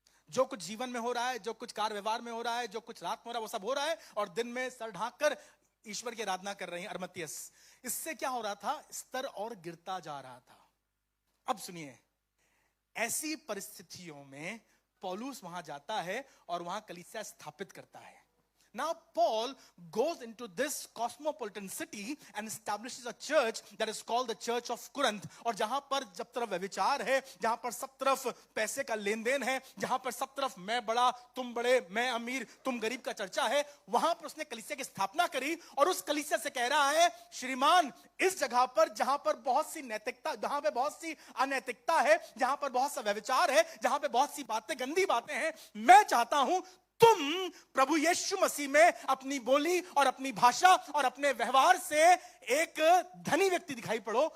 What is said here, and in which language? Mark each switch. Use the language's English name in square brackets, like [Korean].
[Hindi] जो कुछ जीवन में हो रहा है, जो कुछ कार्य व्यवहार में हो रहा है, जो कुछ रात में हो रहा है, वो सब हो रहा है, और दिन में सर ढांककर ईश्वर की आराधना कर रही हैं अरमतियस। इससे क्या हो रहा था? स्तर और गिरता जा रहा था। अब सुनिए, ऐसी परिस्थितियों में पौलुस वहां जाता है और वहां कलीसिया स्थापित करता है। [English] Now Paul goes into this cosmopolitan city and establishes a church that is called the Church of Corinth। [Hindi] और जहां पर जब तरफ व्यभिचार है, जहां पर सब तरफ पैसे का लेन देन है, जहां पर सब तरफ मैं बड़ा तुम बड़े, मैं अमीर तुम गरीब का चर्चा है, वहां पर उसने कलीसिया की स्थापना करी। और उस कलीसिया से कह रहा है, श्रीमान, इस जगह पर जहां पर बहुत सी नैतिकता, जहां पे बहुत सी अनैतिकता है, जहां पर बहुत सा व्यभिचार है, जहां पे बहुत सी बातें, गंदी बातें हैं, मैं चाहता हूं तुम प्रभु यीशु मसीह में अपनी बोली और अपनी भाषा और अपने व्यवहार से एक धनी व्यक्ति दिखाई पड़ो।